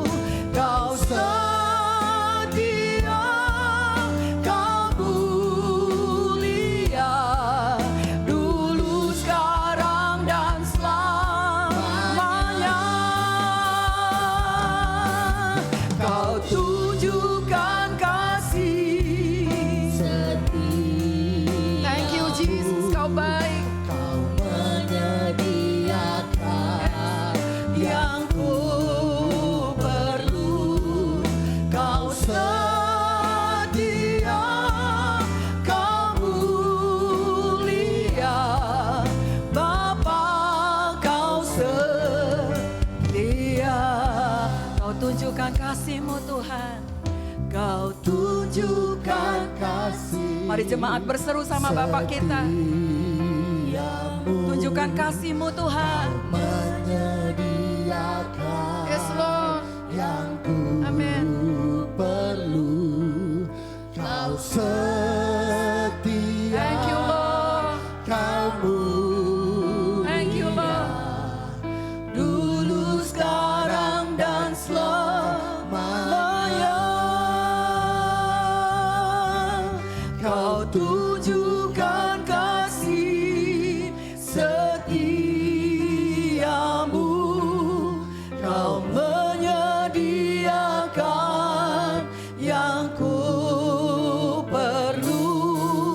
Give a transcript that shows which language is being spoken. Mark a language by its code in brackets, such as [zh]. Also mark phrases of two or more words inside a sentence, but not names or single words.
[id] Kau setia, Kau mulia, dulu, sekarang, dan selamanya. Kau tunjukkan kasih setia. [en] Thank you Jesus. [id] Kau baik. Kau menyediakan yang ku perlu. Kau setia, Kau mulia, Bapa, Kau setia. Kau tunjukkan kasih-Mu Tuhan. Kau tunjukkan kasih. Mari jemaat berseru sama Bapak kita. setiamu, Tunjukkan kasih-Mu Tuhan. menyediakan [en] Yes Lord. [id] yang ku Amin. perlu. Kau setia, [en] Thank you Lord. [id] Kau mulia, [en] Thank you Lord. [id] dulu, sekarang, dan selamanya. Kau tunjukkan kasih setiamu, Kau menyediakan yang ku perlu.